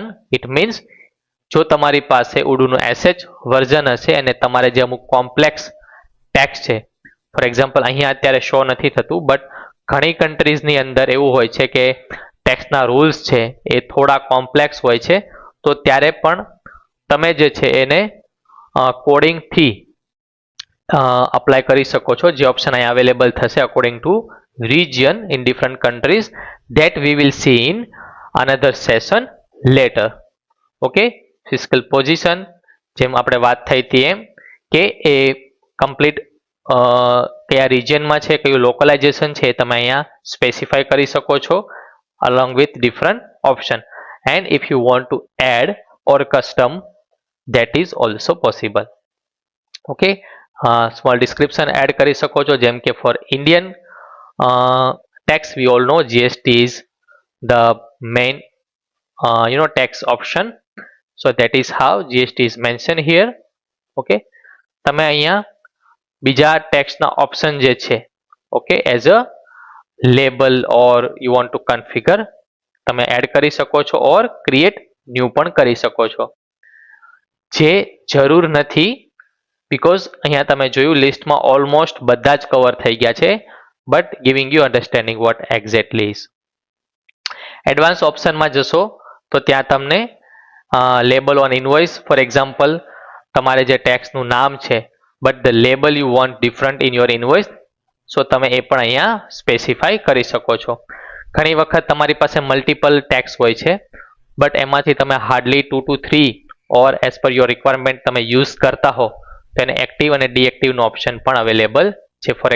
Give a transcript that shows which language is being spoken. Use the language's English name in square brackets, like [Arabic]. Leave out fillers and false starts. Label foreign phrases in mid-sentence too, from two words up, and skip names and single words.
[English] it means [Gujarati] જો તમારી પાસે ઉડુનું એસએચ વર્ઝન હશે અને તમારે જે અમુક [English] complex tax [Gujarati] છે, [English] for example [Gujarati] અહીંયા અત્યારે શો નથી થતું, બટ ઘણી કન્ટ્રીઝની અંદર એવું હોય છે કે ટેક્સના રૂલ્સ છે એ થોડા કોમ્પ્લેક્સ હોય છે, તો ત્યારે પણ તમે જે છે એને કોડિંગથી અપ્લાય કરી શકો છો. જે ઓપ્શન અહીંયા અવેલેબલ થશે [English] according to region in different countries, that we will see in another session later. Okay, fiscal position, [Gujarati] જેમ આપણે વાત થઈ હતી એમ કે એ કમ્પ્લીટ કયા રિજિયનમાં છે, કયું લોકલાઇઝેશન છે, તમે અહીંયા સ્પેસિફાય કરી શકો છો [English] along with different option. And if you want to add or custom, that is also possible. Okay, small description add [Gujarati] કરી શકો છો. જેમ કે [English] for Indian tax, we all know GST is the main tax option, so that is how GST is mentioned here. [Gujarati] Okay, તમે અહીંયા બીજા ટેક્સના ઓપ્શન જે છે, ઓકે, [English] as a label or you want to configure, [Gujarati] તમે એડ કરી શકો છો ઓર [English] create new [Gujarati] પણ કરી શકો છો. જે જરૂર નથી, બીકોઝ અહીંયા તમે જોયું લિસ્ટમાં ઓલમોસ્ટ બધા જ કવર થઈ ગયા છે, [English] but giving you understanding what exactly is. [Gujarati] એડવાન્સ ઓપ્શનમાં જશો તો ત્યાં તમને [English] label on invoice, for example [Gujarati] તમારે જે ટેક્સનું નામ છે [English] but the label you want different in your invoice, [Gujarati] સો તમે એ પણ અહીંયા સ્પેસિફાઈ કરી શકો છો. ઘણી વખત તમારી પાસે મલ્ટિપલ ટેક્સ હોય છે, બટ એમાંથી તમે હાર્ડલી 2 to 3 [English] or as per your requirement [Gujarati] તમે યુઝ કરતા હો તો એને એક્ટિવ અને ડીએક્ટિવનો ઓપ્શન પણ અવેલેબલ છે.